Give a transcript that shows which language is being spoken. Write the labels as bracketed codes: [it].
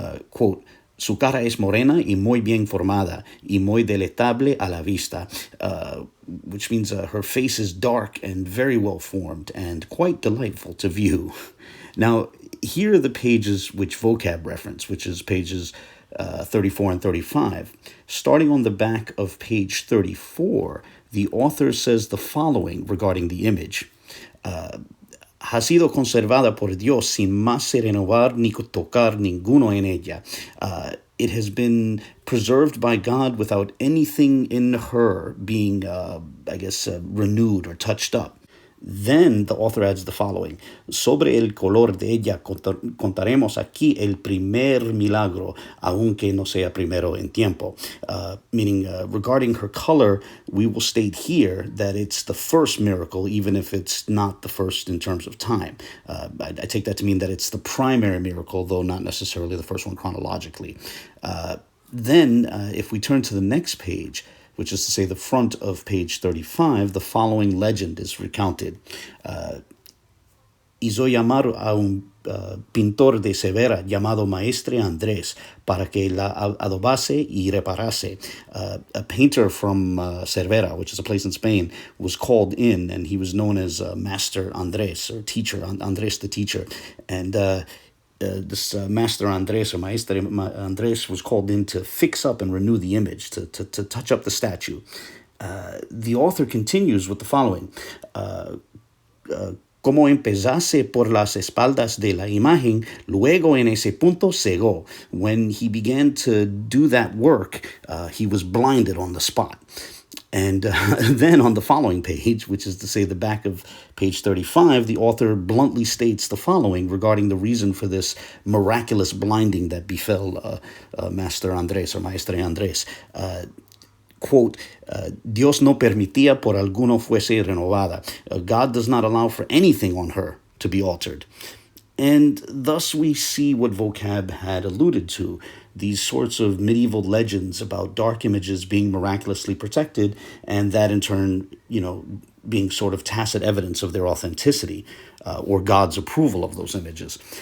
[en] Quote, [es] Su cara es morena y muy bien formada y muy deleitable a la vista, [en] which means her face is dark and very well formed and quite delightful to view. Now, here are the pages which Vocab reference, which is pages 34 and 35. Starting on the back of page 34, the author says the following regarding the image. [es] Ha sido conservada por Dios sin más renovar ni tocar ninguno en ella. [en] It has been preserved by God without anything in her being, renewed or touched up. Then the author adds the following. [es] Sobre el color de ella contaremos aquí el primer milagro, aunque no sea primero en tiempo. [en] Meaning, regarding her color, we will state here that it's the first miracle, even if it's not the first in terms of time. I take that to mean that it's the primary miracle, though not necessarily the first one chronologically. Then, if we turn to the next page, which is to say the front of page 35, the following legend is recounted. [es] Hizo llamar a un pintor de Severa llamado Maestre Andrés para que la adobase y reparase. [en] A painter from Cervera, which is a place in Spain, was called in, and he was known as Master Andrés, or teacher, Andrés the teacher. And Master Andres or Maestre Andres was called in to fix up and renew the image, to touch up the statue. The author continues with the following. [es] Como empezase por las espaldas de la imagen, luego en ese punto cegó. [en] When he began to do that work, he was blinded on the spot. And then on the following page, which is to say the back of page 35, the author bluntly states the following regarding the reason for this miraculous blinding that befell Master Andres or Maestre Andres. [es] Quote, Dios no permitía por alguno fuese renovada. [en] God does not allow for anything on her to be altered. And thus we see what Vocab had alluded to, these sorts of medieval legends about dark images being miraculously protected, and that in turn, being sort of tacit evidence of their authenticity or God's approval of those images.